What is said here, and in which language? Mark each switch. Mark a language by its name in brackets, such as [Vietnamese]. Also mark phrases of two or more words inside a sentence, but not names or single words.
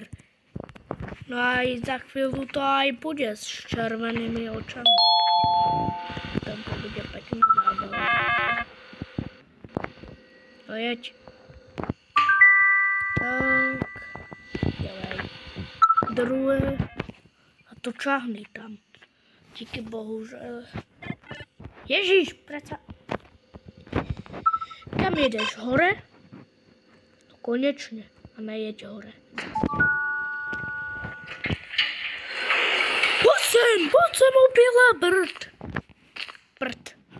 [Slovak] No a za chvíľu to aj bude s červenými očami. Tam to bude pekne zábava. [Czech] No jeď. Tak. [Slovak] Ďalej. Druhé. A to čahni tam. [Czech] Díky bohu, že... Ježíš, preca... Kam jedeš? Hore? Konečně. A nejeď hore. Pojď sem, opila prd.